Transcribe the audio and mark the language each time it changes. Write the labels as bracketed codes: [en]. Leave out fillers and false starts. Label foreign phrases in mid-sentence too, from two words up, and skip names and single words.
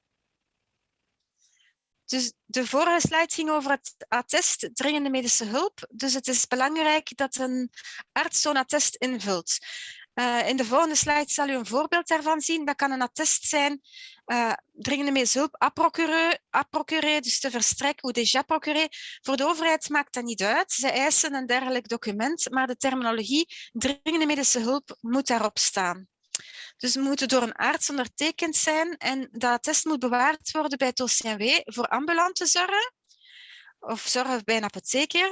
[nl] Dus de vorige slide ging over het attest dringende medische hulp. Dus het is belangrijk dat een arts zo'n attest invult. In de volgende slide zal u een voorbeeld daarvan zien. Dat kan een attest zijn, dringende medische hulp, [fr] à procurer, [nl] dus te verstrekken, [fr] ou déjà procuré. [nl] Voor de overheid maakt dat niet uit. Ze eisen een dergelijk document, maar de terminologie dringende medische hulp moet daarop staan. Dus het moet door een arts ondertekend zijn en dat attest moet bewaard worden bij het OCMW voor ambulante zorgen of zorgen bij een apotheker.